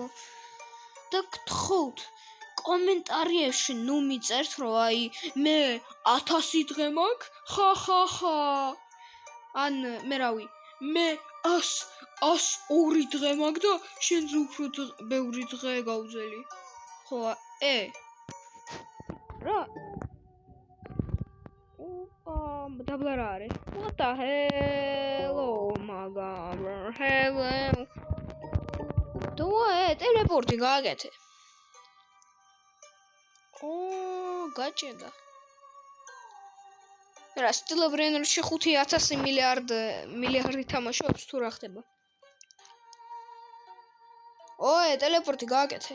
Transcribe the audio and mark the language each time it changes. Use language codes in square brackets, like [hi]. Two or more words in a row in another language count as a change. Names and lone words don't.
[ka] და გთხოვთ კომენტარებში ნუ მიწერთ რომ აი მე 1000 დღე მაქვს ხა ან მე რავი მე 102 დღე მაქვს და შენზე უფრო ბევრი დღე გავძელი ხო რა დაბლა რა არის [en] what the hell oh my god hello [ka] ტელეპორტი გააკეთე. გაჭედა. რა სტილობრენერში 5000 მილიარდი თამაშობს თუ რა ხდება? ტელეპორტი გააკეთე.